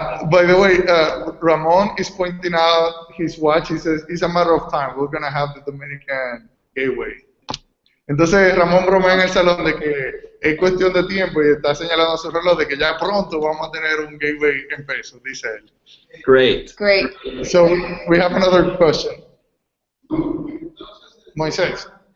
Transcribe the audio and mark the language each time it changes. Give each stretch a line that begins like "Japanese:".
English: By the way, Ramon is pointing out his watch. He says, it's a matter of time. We're going to have the Dominican gateway.
Spanish: Entonces Ramón bromea en el salón de que es cuestión de tiempo y está señalando su reloj de que ya pronto vamos a tener un gateway en pesos, dice él.
English: Great. Great. So we have another question. Moisés.